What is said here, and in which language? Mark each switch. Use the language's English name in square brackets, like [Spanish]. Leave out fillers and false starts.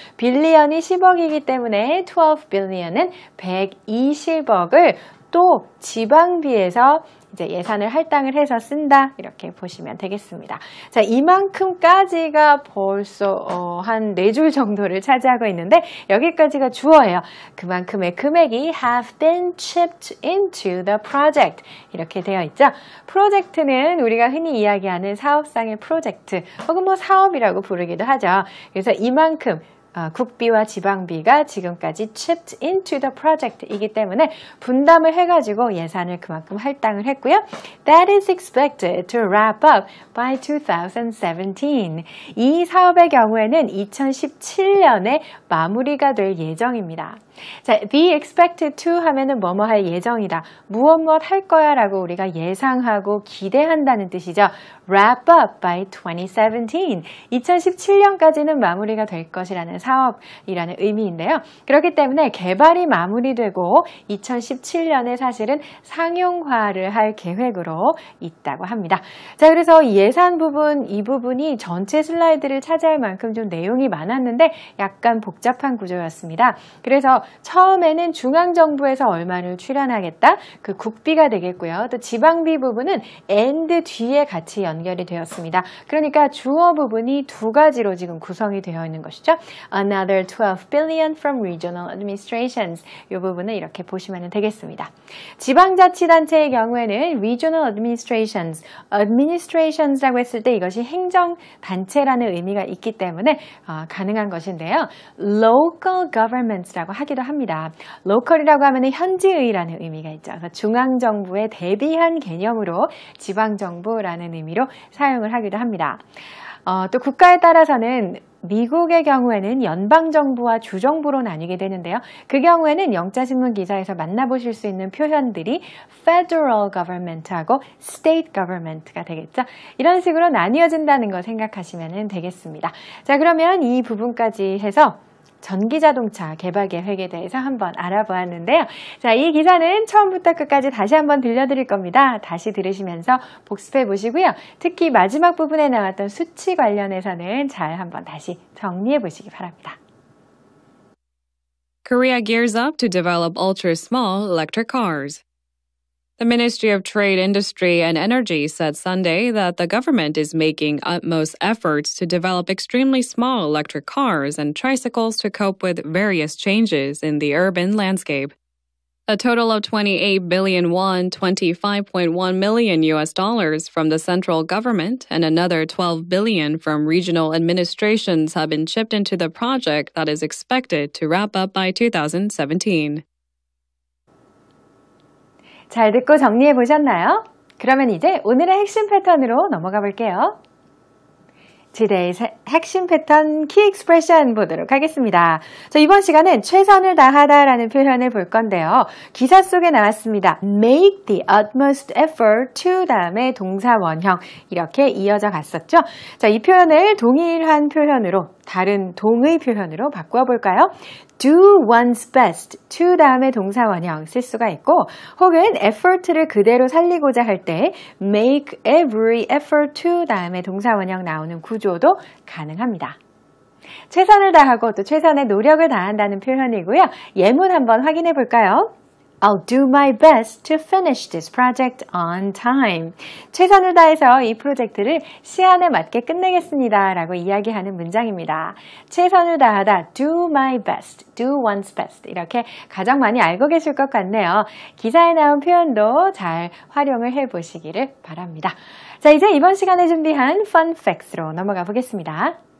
[Korean] 빌리언이 10억이기 때문에 12 billion은 120억을 또 지방비에서 이제 예산을 할당을 해서 쓴다 이렇게 보시면 되겠습니다. 자, 이만큼까지가 벌써 한 4줄 정도를 차지하고 있는데 여기까지가 주어예요. 그만큼의 금액이 [English] have been chipped into the project [Korean] 이렇게 되어 있죠. 프로젝트는 우리가 흔히 이야기하는 사업상의 프로젝트 혹은 사업이라고 부르기도 하죠. 그래서 이만큼 국비와 지방비가 지금까지 [English] chipped into the project [Korean] 이기 때문에 분담을 해가지고 예산을 그만큼 할당을 했고요. [English] That is expected to wrap up by 2017. [Korean] 이 사업의 경우에는 2017년에 마무리가 될 예정입니다. 자, be expected to 하면은 뭐뭐 할 예정이다. 무엇 할 거야 라고 우리가 예상하고 기대한다는 뜻이죠. [English] wrap up by 2017. [Korean] 2017년까지는 마무리가 될 것이라는 사업이라는 의미인데요. 그렇기 때문에 개발이 마무리되고 2017년에 사실은 상용화를 할 계획으로 있다고 합니다. 자, 그래서 예산 부분, 이 부분이 전체 슬라이드를 차지할 만큼 좀 내용이 많았는데 약간 복잡한 구조였습니다. 그래서 처음에는 중앙정부에서 얼마를 출연하겠다, 그 국비가 되겠고요. 또 지방비 부분은 and 뒤에 같이 연결이 되었습니다. 그러니까 주어 부분이 두 가지로 지금 구성이 되어 있는 것이죠. [English] Another 12 billion from regional administrations. [Korean] 이 부분을 이렇게 보시면 되겠습니다. 지방자치단체의 경우에는 regional administrations라고 했을 때 이것이 행정단체라는 의미가 있기 때문에 가능한 것인데요. local governments라고 하기도 합니다. local이라고 하면 현지의라는 의미가 있죠. 그래서 중앙정부에 대비한 개념으로 지방정부라는 의미로 사용을 하기도 합니다. 또 국가에 따라서는 미국의 경우에는 연방정부와 주정부로 나뉘게 되는데요. 그 경우에는 영자신문 기사에서 만나보실 수 있는 표현들이 federal government하고 state government가 되겠죠. 이런 식으로 나뉘어진다는 거 생각하시면 되겠습니다. 자, 그러면 이 부분까지 해서 전기자동차 개발 계획에 대해서 한번 알아보았는데요. 자, 이 기사는 처음부터 끝까지 다시 한번 들려드릴 겁니다. 다시 들으시면서 복습해 보시고요. 특히 마지막 부분에 나왔던 수치 관련해서는 잘 한번 다시 정리해 보시기 바랍니다. [English] Korea gears up to develop ultra-small electric cars. The Ministry of Trade, Industry, and Energy said Sunday that the government is making utmost efforts to develop extremely small electric cars and tricycles to cope with various changes in the urban landscape. A total of 28 billion won, $25.1 million from the central government and another 12 billion from regional administrations have been chipped into the project that is expected to wrap up by 2017. [Korean] 잘 듣고 정리해 보셨나요? 그러면 이제 오늘의 핵심 패턴으로 넘어가 볼게요. Today's 핵심 패턴 키 익스프레션 보도록 하겠습니다. 자, 이번 시간은 최선을 다하다라는 표현을 볼 건데요. 기사 속에 나왔습니다. [English] Make the utmost effort to [Korean] 다음에 동사 원형 이렇게 이어져 갔었죠. 자, 이 표현을 동일한 표현으로 다른 동의 표현으로 바꾸어 볼까요? [English] Do one's best to [Korean] 다음에 동사 원형 쓸 수가 있고 혹은 effort를 그대로 살리고자 할 때 [English] make every effort to [Korean] 다음에 동사 원형 나오는 구조도 가능합니다. 최선을 다하고 또 최선의 노력을 다한다는 표현이고요. 예문 한번 확인해 볼까요? [English] I'll do my best to finish this project on time. [Korean] 최선을 다해서 이 프로젝트를 시한에 맞게 끝내겠습니다. 라고 이야기하는 문장입니다. 최선을 다하다, [English] do my best, do one's best. [Korean] 이렇게 가장 많이 알고 계실 것 같네요. 기사에 나온 표현도 잘 활용을 해보시기를 바랍니다. 자, 이제 이번 시간에 준비한 Fun Facts로 넘어가 보겠습니다.